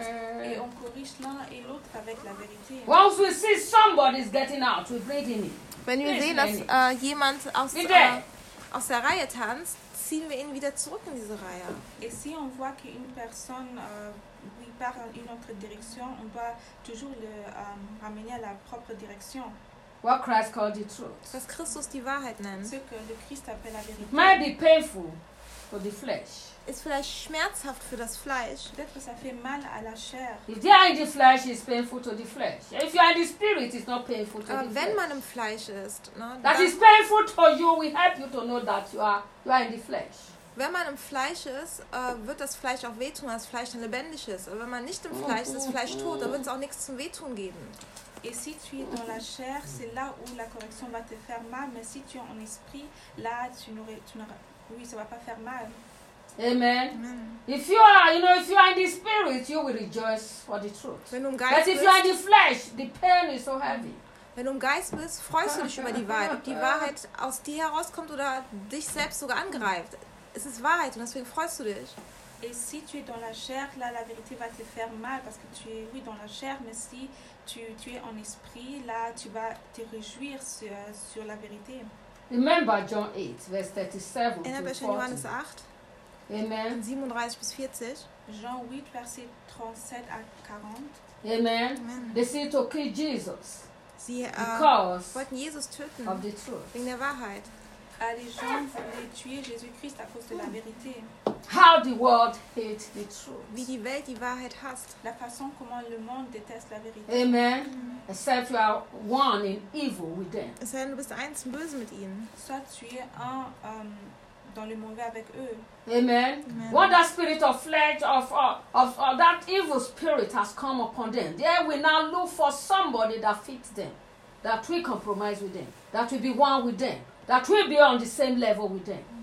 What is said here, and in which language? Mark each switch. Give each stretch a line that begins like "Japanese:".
French: Et on corrige l'un et l'autre avec la vérité.
English: Once we see somebody is getting out, we bring him in.
German: Wenn wir sehen, dass jemand aus der Reihe tanzt, ziehen wir ihn wieder zurück in diese Reihe.
French: Et si on voit qu'une personne part dans une autre direction, on doit toujours le ramener à la propre direction.
English: What Christ called the truth.
German: Was Christus die Wahrheit nennt.
French: Ce que le Christ appelle la vérité.
English: It might be painful for the flesh.
German: Ist vielleicht schmerzhaft für das Fleisch.
French: Peut-être ça fait mal à la chair.
English: If you are in the flesh, it's painful to the flesh. If you are in the spirit, it's not painful to the flesh.
German: Wenn man im Fleisch ist, ne,
English: that is painful to you, we help you to know that you are in the flesh.
German: Wenn man im Fleisch ist, wird das Fleisch auch wehtun, weil das Fleisch dann lebendig ist. Aber wenn man nicht im Fleisch ist, ist das Fleisch tot, dann wird es auch nichts zum Wehtun geben.
French: Et si tu es dans la chair, c'est là où la correction va te faire mal, mais si tu es en esprit, là, ça va pas faire mal.
English: Amen. If you are, you know, if you are in the spirit, you will rejoice for the truth.
German: Wenn du im Geist
English: but if you are in the flesh, the pain is so heavy.
German: Wenn du im Geist bist, freust du dich über die Wahrheit. Ob die Wahrheit aus dir herauskommt oder dich selbst sogar angreift. Es ist Wahrheit und deswegen freust du dich.
French: Et si tu es dans la chair, là la vérité va te faire mal, parce que tu es, oui, dans la chair, mais si tu es en esprit, là tu vas te réjouir sur la vérité.
English: Remember John 8, verse 37 to 40.
German: In Johannes 8.
English: Amen.
German: 37 bis 40.
French: Jean 8, verset 37 à 40.
English: Amen. They said to kill Jesus.
German: Sie wollten Jesus töten.
English: Of the truth.
German: Wegen der Wahrheit.
French: Les gens voulaient tuer Jésus-Christ à cause de la vérité.
English: How the world hates the truth.
German: Wie die Welt die Wahrheit hasst.
French: La façon comment le monde déteste la vérité.
English: Amen. Mm-hmm. Except you are one in evil with them.
German: Es sei denn, du bist eins im Bösen mit ihnen.
French: Soit tu es un dans le mauvais avec eux.
English: Amen. Amen. What that spirit of flesh of that evil spirit has come upon them. They will now look for somebody that fits them, that will compromise with them, that will be one with them, that will be on the same level with them.